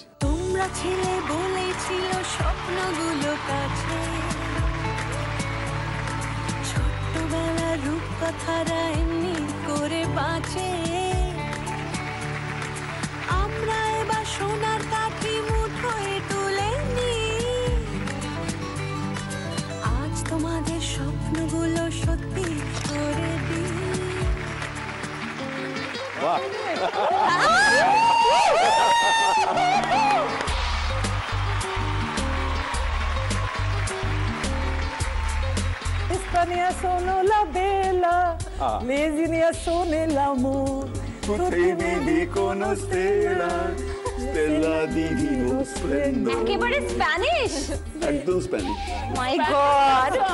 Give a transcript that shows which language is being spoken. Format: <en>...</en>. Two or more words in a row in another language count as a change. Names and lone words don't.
<bn>তোমরা ছেলে বলেছিল স্বপ্নগুলো কাছে, ছোট্টবেলা রূপকথারা এমনি করে বাঁচে, আমরা এবার সোনার কাঠি মুঠোয় তুলে নি, আজ তোমাদের স্বপ্নগুলো সত্যি করে দিই। বাহ,</bn> <it>Spania sono la bella, Lesinia sono l'amor. Tutti mi dicono stella, stella divino splendor.</it> <bn>একেবারে স্প্যানিশ, একদম স্প্যানিশ।</bn> <en>My God.</en>